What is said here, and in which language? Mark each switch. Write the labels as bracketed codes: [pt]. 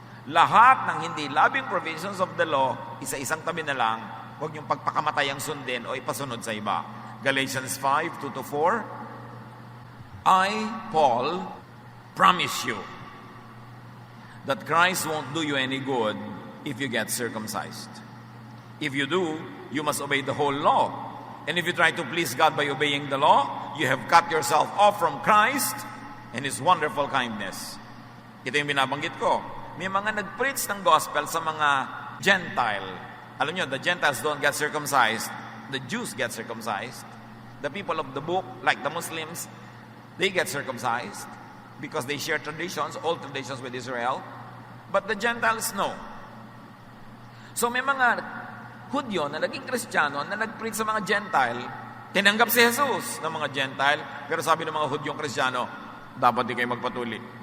[tl] Lahat ng hindi loving [en] provisions of the law, [tl] isa-isang tabi na lang, huwag niyong pagpakamatay ang sundin o ipasunod sa iba. [en] Galatians 5:2-4, I, Paul, promise you that Christ won't do you any good if you get circumcised. If you do, you must obey the whole law. And if you try to please God by obeying the law, you have cut yourself off from Christ and His wonderful kindness. [tl] Ito yung binabanggit ko. May mga nag-preach ng gospel sa mga Gentile. Alam nyo, [en] the Gentiles don't get circumcised. The Jews get circumcised. The people of the book, like the Muslims, they get circumcised because they share traditions, old traditions with Israel. But the Gentiles, no. [tl] So may mga Hudyo na naging Kristiyano na nag-preach sa mga Gentile, tinanggap si Jesus ng mga Gentile, pero sabi ng mga Hudyong Kristiyano, dapat di kayo magpatuli.